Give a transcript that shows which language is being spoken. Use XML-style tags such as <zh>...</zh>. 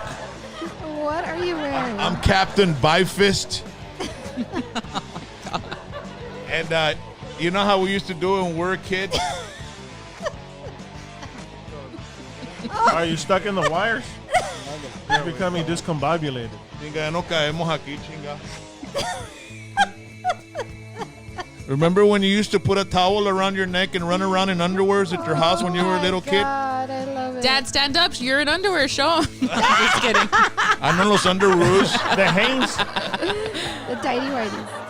<en>What are you wearing? I'm Captain Bifist. And you know how we used to do it when we were a kid? Are you stuck in the wires? You're becoming discombobulated.</en> <es>Chinga, no caemos aquí, chinga.</es> <en>Remember when you used to put a towel around your neck and run around in underwears at your house when you were a little kid? God, I love it. Dad, stand up. You're in underwear. Show him. I'm just kidding. I know</en> <es>los</es> <en>underoos. The Hanes. The tidy whities.</en>